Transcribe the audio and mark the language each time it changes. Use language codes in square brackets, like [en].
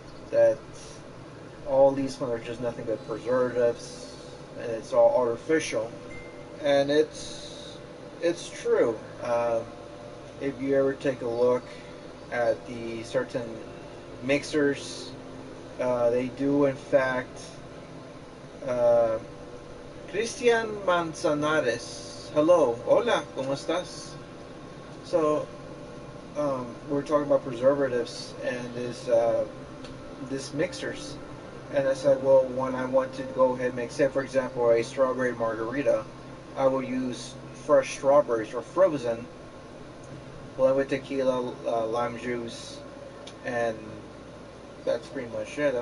[en] That all these ones are just nothing but preservatives, and it's all artificial. And it's true. If you ever take a look at the certain mixers, they do in fact. Uh, Christian Manzanares, hello, [es] hola, ¿cómo estás? [en] So we're talking about preservatives and this mixers, and I said, well, when I want to go ahead and make, say for example, a strawberry margarita, I will use fresh strawberries or frozen, blend with tequila, lime juice, and that's pretty much it.